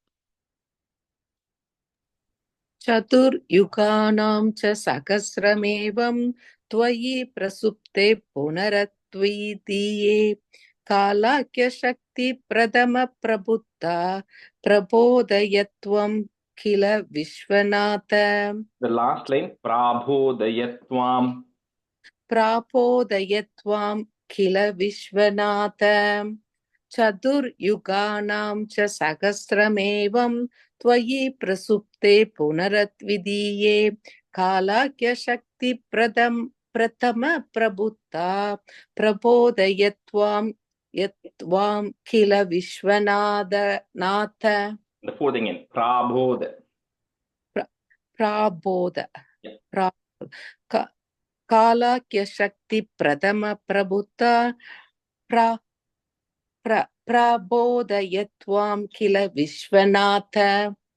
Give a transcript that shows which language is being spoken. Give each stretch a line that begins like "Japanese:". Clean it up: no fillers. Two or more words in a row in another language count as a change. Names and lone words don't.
Sanskrit: चतुर् युगानां च सहस्रमेवं त्वयि प्रसुप्ते पुनरद्वितीये कालाख्य शक्ति प्रथम प्रबुद्ध प्रबोधयत्वं किल विश्वनाथ.
English: The last line,
Sanskrit: Prabodayatvam. प्रबोधयत्वं किल विश्वनाथ. चतुर् युगानां च सहस्रमेवं त्वयि प्रसुप्ते पुनरद्वितीये कालाख्य शक्ति प्रथम प्रबुद्ध प्रबोधयत्वं किल विश्वनाथ.
English: The fourth again,
Sanskrit: Prabodha. Prabodha.
English: Yeah.
Sanskrit: कालाख्य शक्ति प्रथम प्रबुद्ध प्रबोधयत्वं किल विश्वनाथ.